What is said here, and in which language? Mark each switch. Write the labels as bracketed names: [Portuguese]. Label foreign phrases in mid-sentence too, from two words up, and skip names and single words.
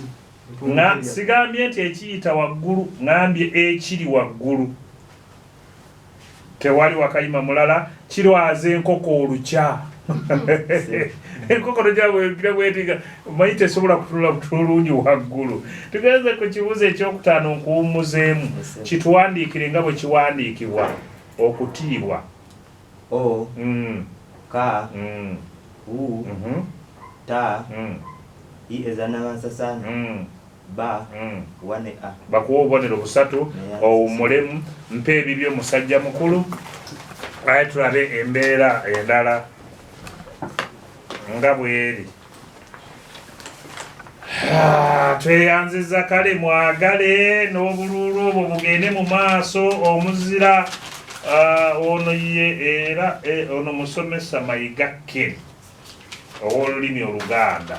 [Ganda] sigambye nti ekiyita waggulu ngambye ekiri waggulu tewali wakayima mulala kirwaza enkoko olukya enkoko lujja bwetiga manyi tesobola kutunula butulungi waggulu tugenze ku kibuuzo ekyokutaano nkuwummuzeemu kituwandiikire nga bwe kiwandiikibwa okutiibwa o ka u ta i ezannamansasana ba wane a bakuwa obubonero busatu owummulemu mpa ebibyo musajja mukulu aye tulabe embeera endala nga bweri. Tweyanziza kale mwagale n'obululu obwo bugende mu maaso omuzira ono ye era ono musomesa Mayiga Ken ow'olulimi Oluganda.